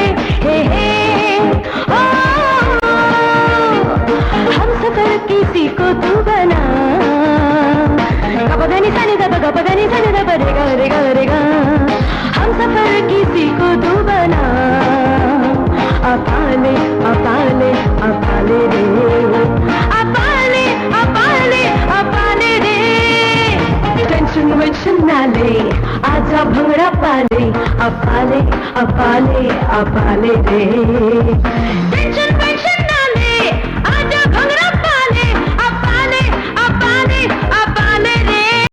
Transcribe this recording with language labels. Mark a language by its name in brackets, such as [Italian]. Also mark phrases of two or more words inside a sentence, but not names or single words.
[Hindi] हे ओ, हम सफर किसी को तू बना, गपदनी सनी दा गपदनी सनी दा रेगा रेगा रेगा। हम सफर किसी को तू बना, [Punjabi] ਅਪਾਲੇ ਅਪਾਲੇ ਅਪਾਲੇ ਰੇ, ਅਪਾਲੇ ਅਪਾਲੇ ਅਪਾਲੇ ਰੇ, अपाले अपाले अपाले रे। ਟੈਂਸ਼ਨ ਵੈਂਸ਼ਨ ਨਾ ਲੈ, ਆਜਾ ਭੰਗੜਾ ਪਾ ਲੈ, ਅਪਾਲੇ ਅਪਾਲੇ ਅਪਾਲੇ ਰੇ। ਟੈਂਸ਼ਨ ਵੈਂਸ਼ਨ ਨਾ ਲੈ, ਆਜਾ ਭੰਗੜਾ ਪਾ ਲੈ, ਅਪਾਲੇ ਅਪਾਲੇ ਅਪਾਲੇ ਰੇ।